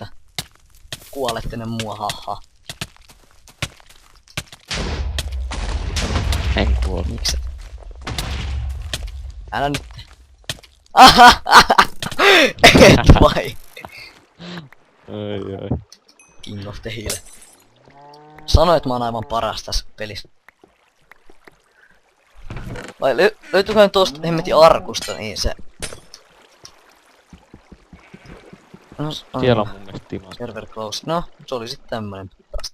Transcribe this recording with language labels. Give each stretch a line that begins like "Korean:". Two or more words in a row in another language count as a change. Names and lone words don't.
Finnish: Kuolette ne mua, haha. En kuole. Mikset? Älä nyt. Et vai? Ai. King of the Hill. Sano, että mä oon aivan paras tässä pelissä. Vai löytyyköhän tosta hemmetin arkusta, niin se... No, Siellä on mun mielestä timantti.
English: server close.
Finnish: No, se oli sit tämmönen.